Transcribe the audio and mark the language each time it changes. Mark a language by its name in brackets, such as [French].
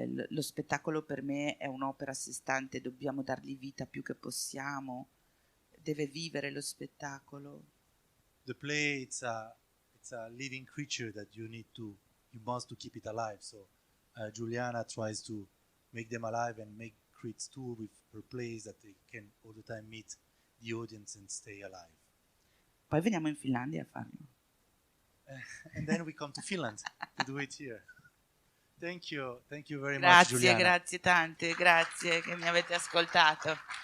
[Italian] Lo spettacolo per me è un'opera a sé stante, dobbiamo dargli vita più che possiamo. Deve vivere lo spettacolo. [English] The play, it's a living creature that you must to keep it alive. So Giuliana tries to make them alive and creates tour with her plays that they can all the time meet the audience and stay alive. [Italian] Poi veniamo in Finlandia a farlo. [English] And then we come to Finland to do it here. Thank you very much, Giuliana. [Italian] Grazie tante, grazie che mi avete ascoltato.